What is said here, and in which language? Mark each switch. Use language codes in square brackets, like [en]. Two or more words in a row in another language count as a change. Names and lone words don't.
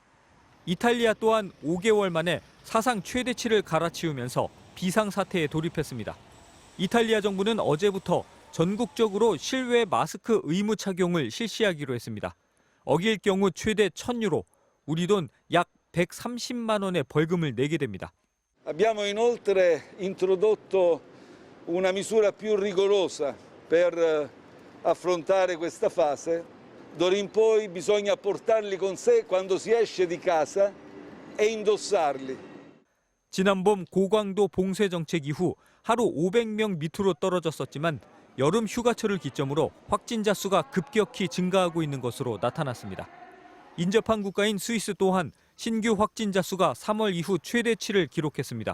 [ko] 이탈리아 또한 5개월 만에 사상 최대치를 갈아치우면서 비상사태에 돌입했습니다. 이탈리아 정부는 어제부터 전국적으로 실외 마스크 의무 착용을 실시하기로 했습니다. 어길 경우 최대 1,000유로, 우리 돈 약 130만 원의 벌금을 내게 됩니다. [it] Abbiamo inoltre introdotto una misura più rigorosa per affrontare questa fase. D'ora in poi bisogna portarli con sé quando si esce di casa e indossarli. [ko] 지난 봄 고강도 봉쇄 정책 이후 하루 500명 밑으로 떨어졌었지만 여름 휴가철을 기점으로 확진자 수가 급격히 증가하고 있는 것으로 나타났습니다. 인접한 국가인 스위스 또한 신규 확진자 수가 3월 이후 최대치를 기록했습니다.